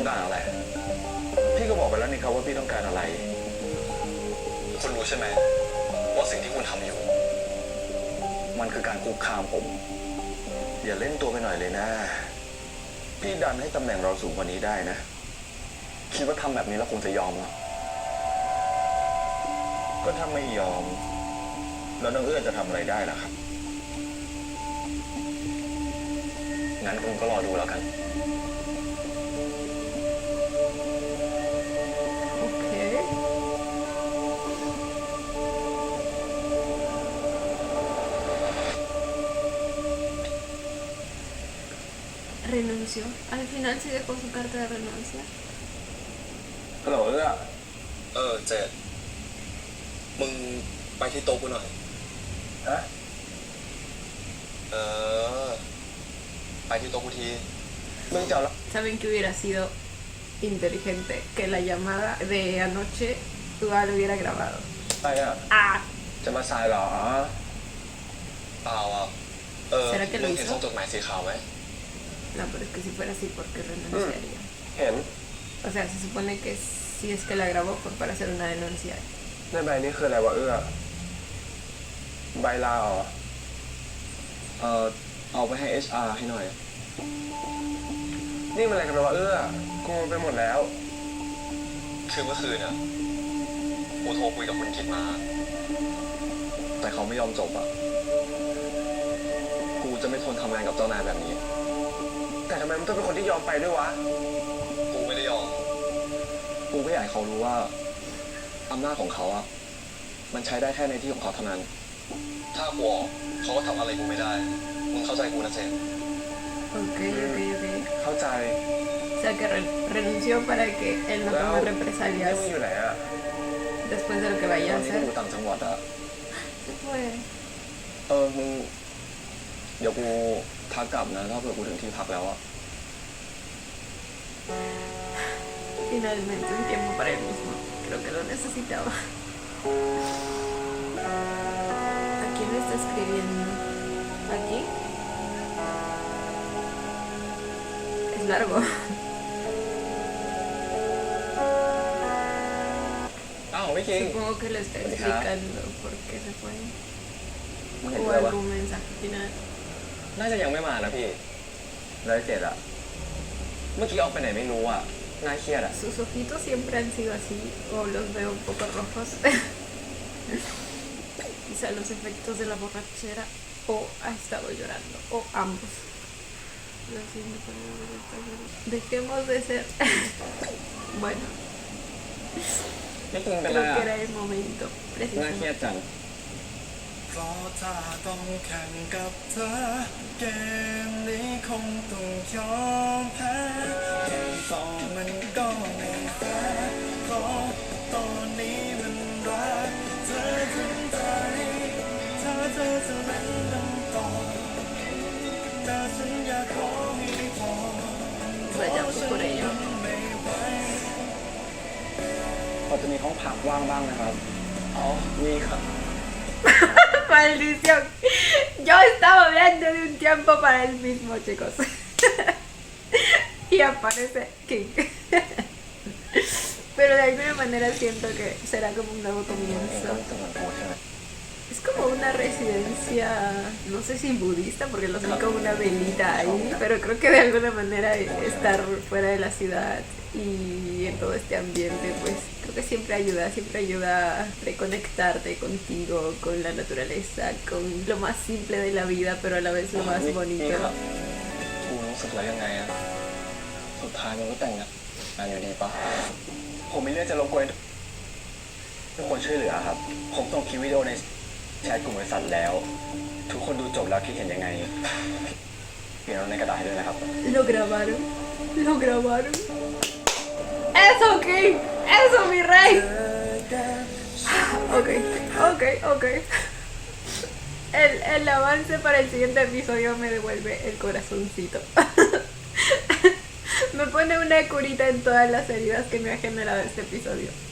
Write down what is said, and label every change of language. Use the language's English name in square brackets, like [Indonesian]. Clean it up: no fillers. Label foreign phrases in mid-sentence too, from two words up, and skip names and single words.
[Thai] งการอะไร พี่ก็บอกไปแล้วนี่ครับว่าพี่ต้องการอะไร คุณรู้ใช่ไหมว่าสิ่งที่คุณทำอยู่ มันคือการคุกคามผม อย่าเล่นตัวไปหน่อยเลยนะ พี่ดันให้ตำแหน่งเราสูงกว่านี้ได้นะ คิดว่าทำแบบนี้แล้วคงจะยอมเหรอก็ถ้าไม่ยอม แล้วน้องเอื้อจะทำอะไรได้ล่ะครับ งั้นคุณก็รอดูแล้วกัน [Spanish] Okay. Renunció. Al final sí dejó su carta de renuncia. [Thai] ฮัลโหลเอื้อ เจ๊มึงไปที่โต๊ะกูหน่อย ฮะ ไปที่โต๊ะกูที มึงจะเอาแล้ว [Spanish] Saben que hubiera sido inteligente que la llamada de anoche Dua lo hubiera grabado. [Thai] ไปอ่ะ [Spanish] Ah, [Thai] จะมาสายเหรอ เปล่าอ่ะ [Spanish] ¿Será que lo [Thai] มึงเห็น [Spanish] hizo? [Thai] ซองจดหมายสีขาวไหม [Spanish] no, pero es que si fuera así, ¿por qué renunciaría? [Thai] เห็น [Spanish] O sea, se supone que si es que la grabó fue para hacer una denuncia. [Thai] ในใบนี้คืออะไรวะเอื้อ ใบลาเหรอ เอาไปให้ HR ให้หน่อย นี่มันอะไรกันวะเอื้อ กูไปหมดแล้ว คือเมื่อคืนอ่ะกูโทรคุยกับคุณคิดมา แต่เขาไม่ยอมจบอ่ะ กูจะไม่ทนทำงานกับเจ้านายแบบนี้ แต่ทำไมมึงต้องเป็นคนที่ยอมไปด้วยวะ กูไม่ได้ยอม กูก็อยากให้เขารู้ว่าอำนาจของเขาอ่ะ มันใช้ได้แค่ในที่ของเขาเท่านั้น ถ้ากูออกเขาก็ทำอะไรกูไม่ได้ มึงเข้าใจกูนะเจน Ok. เข้าใจ [Spanish] O sea que renunció para que él no [Thai] แล้ว [Spanish] tome [Thai] นี่ [Spanish] represalias [Thai] มึงอยู่ไหนอ่ะ [Spanish] después de lo que [Thai] ต [Spanish] vaya [Thai] อ [Spanish] a [Thai] นที่ [Spanish] hacer. [Thai] กูต่างจังหวัดอะ [Spanish] Se fue. [Thai] มึงเดี๋ยวกูทักกลับนะถ้าเผื่อกูถึงที่พักแล้วอะ [Spanish] Finalmente un tiempo para él mismo. Creo que lo necesitaba. ¿A quién le está escribiendo? ¿Aquí? Es largo. [Thai] อ้าวไม่จริง [Spanish] Supongo que le está explicando por qué se fue. [Thai] มึงเห็น [Spanish] O [Thai] ด้วยปะ [Spanish] algún mensaje final. [Thai] น่าจะยังไม่มานะพี่เลยเจ็ดอ่ะ เมื่อกี้ออกไปไหนไม่รู้อ่ะ น่าเครียดอ่ะ [Spanish] Sus ojitos siempre han sido así, o los veo un poco rojos. Quizá los efectos de la borrachera, o ha estado llorando, o ambos. Lo siento, pero dejemos de ser. Bueno, [Thai] ไม่จริงเป็นไร [Spanish] creo que [Thai] อ่ะ [Spanish] era el momento [Thai] น่าเครีย [Spanish] precisamente. [Thai] ดจัง เพราะถ้าต้องแข่งกับเธอ เกมนี้คงต้องยอมแพ้เกมต่อมันก็ไม่แฟร์เพราะตอนนี้มันรักเธอถึงใจถ้าเธอจะเล่นน้ำต่อแต่ฉันอยากขอให้พอ [Spanish] Vayamos por ello. [Thai] พอจะมีห้องพักว่างบ้างนะครับ อ๋อ มีครับ [Spanish] Maldición. Yo estaba hablando de un tiempo para el mismo, chicos. Y aparece King. Pero de alguna manera siento que será como un nuevo [Thai] จะเห [Spanish] comienzo. [Thai] มือนกูใช่ไหม [Spanish] Es como una residencia, no sé si budista, porque los vi con una velita ahí, pero creo que de alguna manera estar fuera de la ciudad y en todo este ambiente, pues creo que siempre ayuda a reconectarte contigo, con la naturaleza, con lo más simple de la vida, pero a la vez lo más [Thai] นี่ [Spanish] bonito. [Thai] ครับกูรู้สึกแล้วยังไงอะสุดท้ายมันก็แต่งงานอยู่ดีปะ ผมมีเรื่องจะรบกวนทุกคนช่วยเหลือครับ ผมส่งคลิปวิดีโอในแชทกลุ่มบริษัทแล้ว ทุกคนดูจบแล้วคิดเห็นยังไงเขียนลงในกระดาษให้ด้วยนะครับ [Spanish] Lo grabaron, lo grabaron. ¡Eso, King! ¡Eso, mi rey! Ok. El avance para el siguiente episodio me devuelve el corazoncito. Me pone una curita en todas las heridas que me ha generado este episodio.